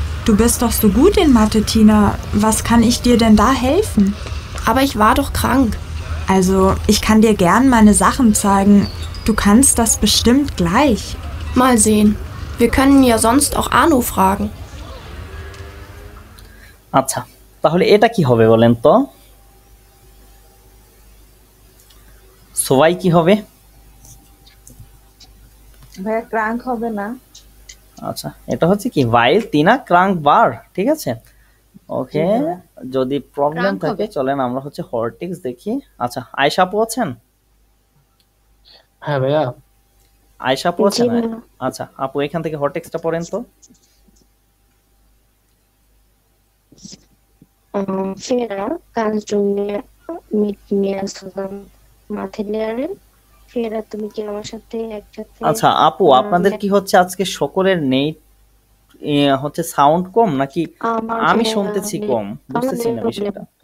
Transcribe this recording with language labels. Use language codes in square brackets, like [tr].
[de] Du bist doch so gut in Mathe, Tina. Was kann ich dir denn da helfen? Aber ich war doch krank. Also, ich kann dir gern meine Sachen zeigen. Du kannst das bestimmt gleich. Mal sehen. Wir können ja sonst auch Arno fragen. [bn] আচ্ছা তাহলে এটা কি হবে বলেন তো, সবাই কি হবে? ভাইয়া ক্রাঙ্ক হবে না। আচ্ছা এটা হচ্ছে কি [de] ওয়াইল টিনা ক্রাঙ্ক বার, [bn] ঠিক আছে। ওকে যদি প্রবলেম থাকে চলেন আমরা হচ্ছে হরটিক্স দেখি। আচ্ছা আয়েশা আপু আছেন? হ্যাঁ ভাইয়া। আয়েশা আপু আছেন? আচ্ছা আপু এখান থেকে হরটিক্সটা পড়েন তো। [de] Vera, kannst du mit mir zusammen Mathe lernen? [bn] Vera, তুমি কি আমার সাথে একসাথে? আচ্ছা আপু আপনাদের কি হচ্ছে আজকে সকলের নেই হচ্ছে সাউন্ড কম নাকি আমি শুনতেছি কম, বুঝতেছি না বিষয়টা।